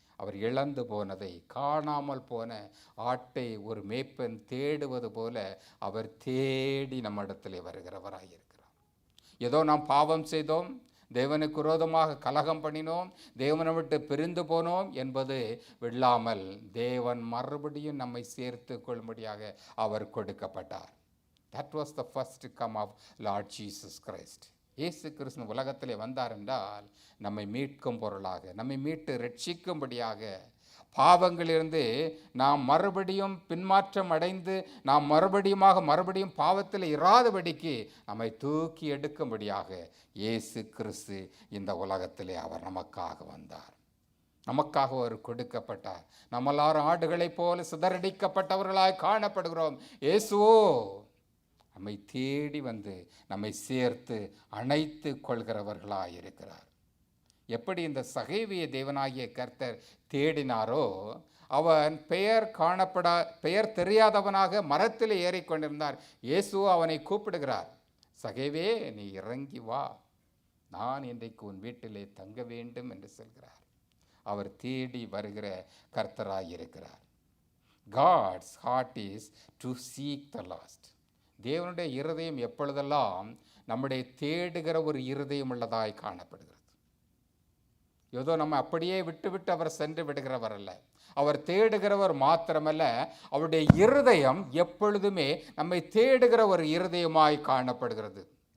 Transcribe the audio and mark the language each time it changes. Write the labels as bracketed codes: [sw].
[ta] அவர் இழந்து போனதை, காணாமல் போன ஆட்டை ஒரு மேய்ப்பன் தேடுவது போல அவர் தேடி நம்ம இடத்திலே வருகிறவராயிருக்கிறார். ஏதோ நாம் பாவம் செய்தோம், தேவனுக்கு விரோதமாக கலகம் பண்ணினோம், தேவனை விட்டு பிரிந்து போனோம் என்பது விடாமல் தேவன் மறுபடியும் நம்மை சேர்த்து கொள்ளும்படியாக அவர் கொடுக்கப்பட்டார். [en] That was the first come of Lord Jesus Christ. [ta] இயேசு கிறிஸ்து உலகத்திலே வந்தார் என்றால் நம்மை மீட்கும் பொருளாக, நம்மை மீட்டு ரட்சிக்கும்படியாக, பாவங்களிலிருந்து நாம் மறுபடியும் பின்மாற்றம் அடைந்து நாம் மறுபடியும் பாவத்தில் இராதபடிக்கு நம்மை தூக்கி எடுக்கும்படியாக இயேசு கிறிஸ்து இந்த உலகத்திலே அவர் நமக்காக வந்தார். நமக்காக அவர் கொடுக்கப்பட்டார். நம்ம எல்லாரும் ஆடுகளைப் போல சிதறடிக்கப்பட்டவர்களாய் காணப்படுகிறோம். இயேசுவோ நம்மை தேடி வந்து நம்மை சேர்த்து அணைத்து கொள்கிறவர்களாய் இருக்கிறார். எப்படி இந்த சகேவிய தேவனாகிய கர்த்தர் தேடினாரோ, அவன் பெயர் தெரியாதவனாக மரத்தில் ஏறிக்கொண்டிருந்தார். இயேசு அவனை கூப்பிடுகிறார், சகேவே நீ இறங்கி வா, நான் இன்றைக்கு உன் வீட்டிலே தங்க வேண்டும் என்று சொல்கிறார். அவர் தேடி வருகிற கர்த்தராய் இருக்கிறார். [en] God's heart is to seek the lost. [ta] தேவனுடைய இருதயம் எப்பொழுதெல்லாம் நம்முடைய தேடுகிற ஒரு இருதயம் உள்ளதாய் காணப்படுகிறது. ஏதோ நம்ம அப்படியே விட்டு அவர் சென்று விடுகிறவர் அல்ல. அவர் தேடுகிறவர் மாத்திரமல்ல, அவருடைய இருதயம் எப்பொழுதுமே நம்மை தேடுகிற ஒரு இருதயமாய் காணப்படுகிறது.